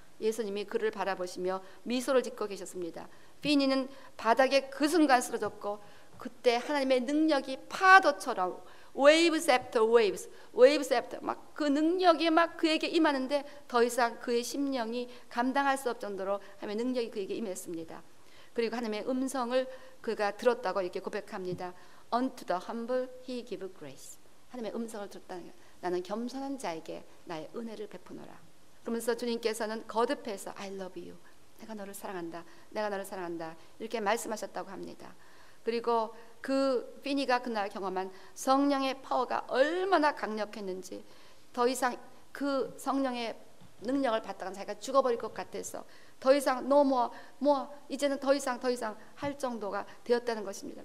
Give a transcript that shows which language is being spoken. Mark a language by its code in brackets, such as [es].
[ko] 예수님이 그를 바라보시며 미소를 짓고 계셨습니다. 피니는 바닥에 그 순간 쓰러졌고 그때 하나님의 능력이 파도처럼 [en] waves after waves, waves after [ko] 막 그 능력이 막 그에게 임하는데 더 이상 그의 심령이 감당할 수 없을 정도로 하나님의 능력이 그에게 임했습니다. 그리고 하나님의 음성을 그가 들었다고 이렇게 고백합니다. [en] Unto the humble he give grace. [ko] 하나님의 음성을 들었다는 게 나는 겸손한 자에게 나의 은혜를 베푸노라. 그러면서 주님께서는 거듭해서 [en] I love you. [ko] 내가 너를 사랑한다. 내가 너를 사랑한다. 이렇게 말씀하셨다고 합니다. 그리고 그 피니가 그날 경험한 성령의 파워가 얼마나 강력했는지 더 이상 그 성령의 능력을 받다가 자기가 죽어버릴 것 같아서 더 이상 이제는 더 이상 할 정도가 되었다는 것입니다.